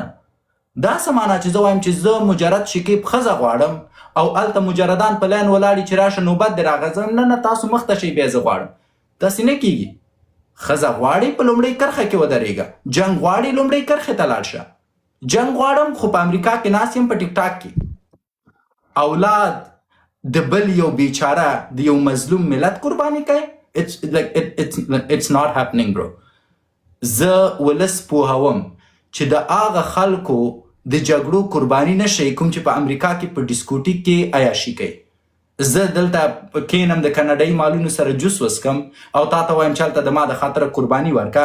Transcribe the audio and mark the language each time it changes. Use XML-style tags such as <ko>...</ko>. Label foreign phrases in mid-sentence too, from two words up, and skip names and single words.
<ps>دا څه معنا چې زه وایم چې زه مجرد شکیب ښځه غواړم، او هلته مجردان په لاین ولاړي چې راشه نوبت دې راغځم، نه نه تاسو مخته شئ بیا زه غواړم. داسې نه کېږي. ښځه غواړي په لومړۍ کرښه کې ودرېږه، جنګ غواړي لومړۍ کرښې ته لاړ شه. جنګ غواړم خو په امریکا کې ناست یم په ټیک ټاک کې، اولاد د بل یو بیچاره د یو مظلوم ملت قرباني کوي.</ps> <en>It's not happening bro.</en> <ps>زه ولس پوهوم چې د هغه خلکو د جګړو قرباني نشئ کوم چې په امریکا کې په ډیسکوټیک کې عیاشي کوي. زه دلته کینم د کاناډایي مالونو سره جوس وسکم او تا ته وایم چې هلته د ما د خاطره قرباني ورکه.</ps>